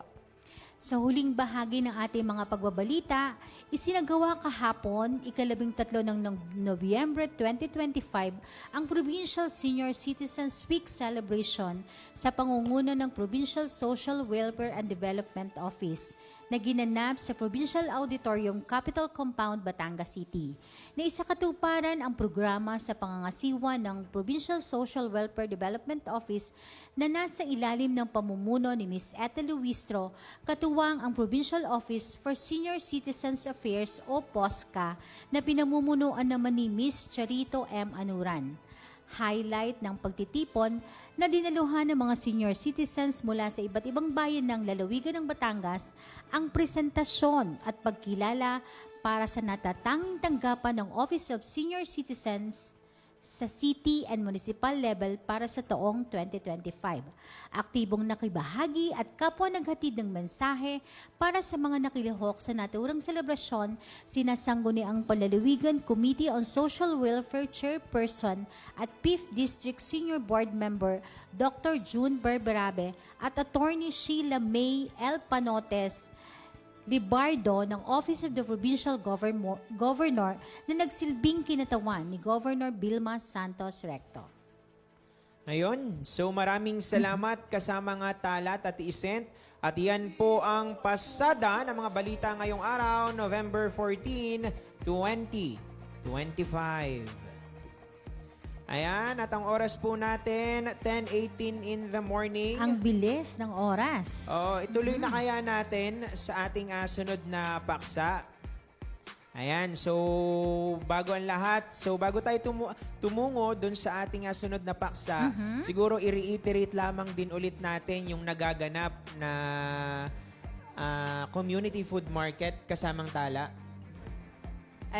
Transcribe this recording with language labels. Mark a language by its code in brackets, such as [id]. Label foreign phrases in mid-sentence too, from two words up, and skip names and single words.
[tl] Sa huling bahagi ng ating mga pagbabalita, isinagawa kahapon, 13 ng Nobyembre 2025, ang Provincial Senior Citizens Week Celebration sa pangunguna ng Provincial Social Welfare and Development Office na ginanap sa Provincial Auditorium Capitol Compound, Batangas City. Naisakatuparan ang programa sa pangangasiwa ng Provincial Social Welfare Development Office na nasa ilalim ng pamumuno ni Ms. Ethel Luistro, katuwang ang Provincial Office for Senior Citizens Affairs o POSCA na pinamumunuan naman ni Ms. Charito M. Anuran. Highlight ng pagtitipon na dinaluhan ng mga [en] senior citizens [tl] mula sa iba't ibang bayan ng lalawigan ng Batangas ang presentasyon at pagkilala para sa natatanging tanggapan ng Office of Senior Citizens sa [en] city and municipal level [tl] para sa taong 2025. Aktibong nakibahagi at kapwa naghatid ng mensahe para sa mga nakilihok sa naturang selebrasyon, sinasangguniang Panlalawigan Committee on Social Welfare Chairperson at 5th District Senior Board Member Dr. June Berberabe at Attorney Sheila May L. Panotes Libardo ng Office of the Provincial Governor na nagsilbing kinatawan ni Governor Vilma Santos Recto. Ayun, so maraming salamat kasama nga Talat at Isent. At yan po ang pasada ng mga balita ngayong araw, November 14, 2025. Ayan, at ang oras po natin, 10:18 [en] in the morning. [tl] Ang bilis ng oras. Oh, ituloy na kaya natin sa ating sunod na paksa. Ayan, so bago ang lahat, bago tayo tumungo dun sa ating sunod na paksa, siguro i-reiterate lamang din ulit natin yung nagaganap na community food market kasamang Tala.